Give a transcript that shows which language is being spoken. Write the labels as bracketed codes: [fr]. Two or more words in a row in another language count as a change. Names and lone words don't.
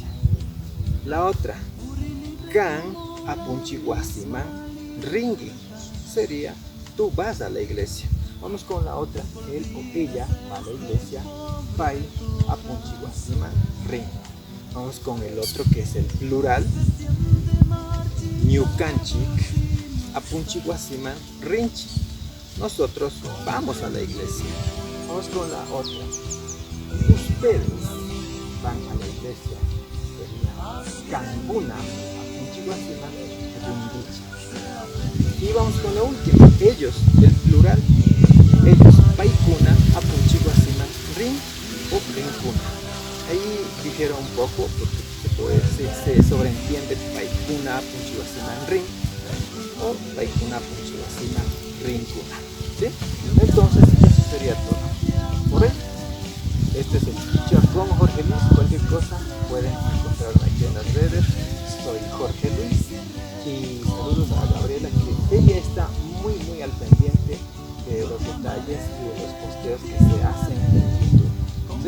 [es] La otra, [qu] can, Apunchicuasiman, ringi, [es] sería tú vas a la iglesia. Vamos con la otra, él o ella va a la iglesia, [qu] pai, Apunchicuasiman, ringi. [es] Vamos con el otro que es el plural, [qu] ñucanchic, Apunchicuasiman, rinchi. [es] Nosotros vamos a la iglesia. Vamos con la otra. Ustedes van a la iglesia. Sería [qu] Cambuna, Apunchicuasiman, rinchi. [es] Y vamos con la última. Ellos, el plural. Ellos, [qu] paikuna, Apunchicuasiman, rin [es] o rincuna. Ahí difiere un poco porque se sobreentiende [qu] paikuna, Apunchicuasiman, rin [es] o [qu] paikuna, Apunchicuasiman, rincuna, [es] ¿sí? Entonces eso sería todo por hoy. Este es el quichua con Jorge Luis. Cualquier cosa pueden encontrarme aquí en las redes. Soy Jorge Luis y saludos a Gabriela, que ella está muy al pendiente de los detalles y de los posteos que se hacen en YouTube, ¿sí?